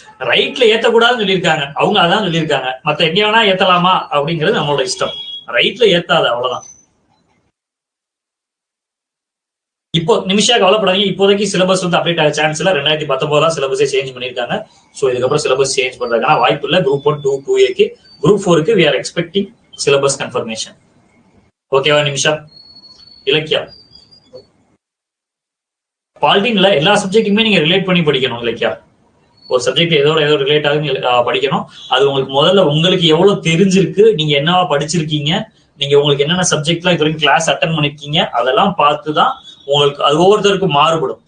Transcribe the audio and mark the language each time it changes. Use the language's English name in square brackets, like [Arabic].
[Tamil] ரைட்ல ஏத்தக்கூடாதுன்னு சொல்லியிருக்காங்க, அவங்க அதான் சொல்லியிருக்காங்க. மத்த எங்க வேணா ஏத்தலாமா அப்படிங்கிறது நம்மளோட இஷ்டம். ரைட்ல ஏத்தாது, அவ்வளவுதான். இப்போ நிமிஷா கவலைப்படாதீங்க, இப்போதைக்கு சிலபஸ் வந்து அப்டேட் ஆக சான்ஸ் இல்ல. 2019 சிலபஸே சேஞ்ச் பண்ணிருக்காங்க. ஸோ இதுக்கப்புறம் சிலபஸ் சேஞ்ச் பண்றதுக்கான வாய்ப்பு இல்லை. [English] Group 1, 2, 2A, Group 4 we are expecting syllabus confirmation. [Tamil] ஓகேவா நிமிஷா? இலக்கியா, பாலிட்டின்ல எல்லா சப்ஜெக்ட்டுமே நீங்க ரிலேட் பண்ணி படிக்கணும். இலக்கியா, ஒரு சப்ஜெக்ட் ஏதோ ரிலேட் ஆகுது படிக்கணும். அது உங்களுக்கு முதல்ல உங்களுக்கு எவ்வளவு தெரிஞ்சிருக்கு, நீங்க என்னவா படிச்சிருக்கீங்க, நீங்க உங்களுக்கு என்னென்ன சப்ஜெக்ட்லாம் இது வரைக்கும் கிளாஸ் அட்டன் பண்ணிருக்கீங்க, அதெல்லாம் பார்த்துதான் உங்களுக்கு அது ஒவ்வொருத்தருக்கும் மாறுபடும்.